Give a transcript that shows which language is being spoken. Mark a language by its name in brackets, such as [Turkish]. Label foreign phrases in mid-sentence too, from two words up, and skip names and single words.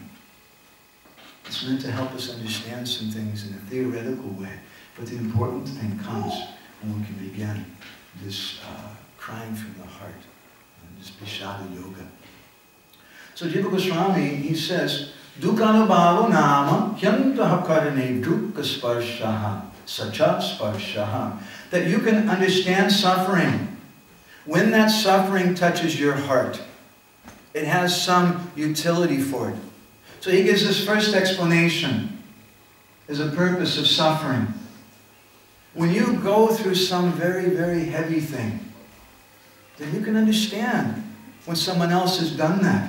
[English] It's meant to help us understand some things in a theoretical way, but the important thing comes when we can begin this crying from the heart, this Vishada Yoga. So Jiva Goswami, he says, [Sanskrit] Dukkanubhava nama hyantaha karane dukkha sparshaha sacha sparshaha. [English] That you can understand suffering. When that suffering touches your heart, it has some utility for it. So he gives this first explanation as a purpose of suffering. When you go through some very, very heavy thing, then you can understand when someone else has done that.